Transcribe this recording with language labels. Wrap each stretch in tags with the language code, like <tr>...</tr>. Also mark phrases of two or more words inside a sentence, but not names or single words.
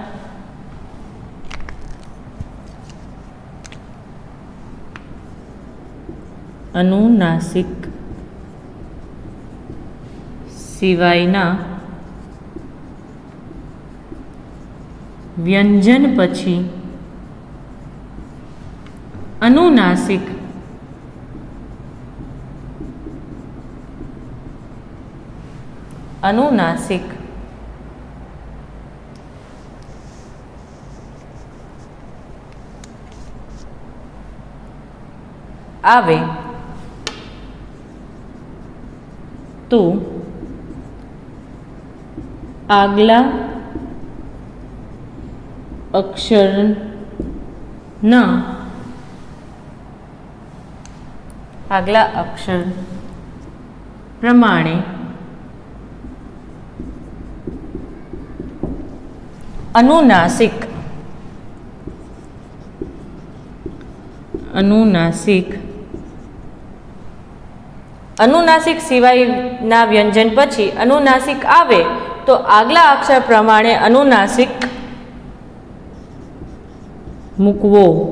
<gu>અનુનાસિક સિવાયના વ્યંજન પછી અનુનાસિક અનુનાસિક આવે તો આગલા અક્ષર ના આગલા અક્ષર પ્રમાણે અનુનાસિક અનુનાસિક સિવાયના વ્યંજન પછી અનુનાસિક આવે તો આગલા અક્ષર પ્રમાણે અનુનાસિક મૂકવો.</gu>